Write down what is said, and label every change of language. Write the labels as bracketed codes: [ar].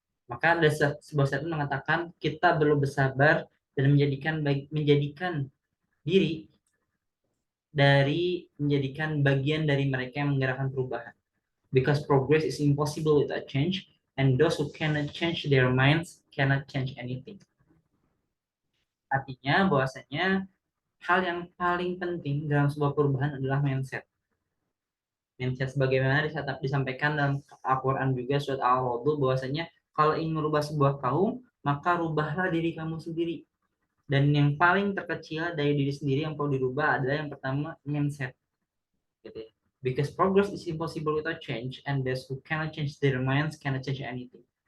[id] Maka ada sebuah statement mengatakan kita perlu bersabar dan menjadikan diri menjadikan bagian dari mereka yang menggerakkan perubahan. [en] Because progress is impossible without change, and those who cannot change their minds cannot change anything. [id] Artinya bahwasanya hal yang paling penting dalam sebuah perubahan adalah mindset. Mindset sebagaimana disampaikan dalam Al-Quran juga surat Al-Wadud bahwasanya kalau ingin merubah sebuah kaum, maka rubahlah diri kamu sendiri. Dan yang paling terkecil dari diri sendiri yang perlu dirubah adalah yang pertama mindset. Gitu ya. [en] Because progress is impossible without change, and those who cannot change their minds cannot change anything.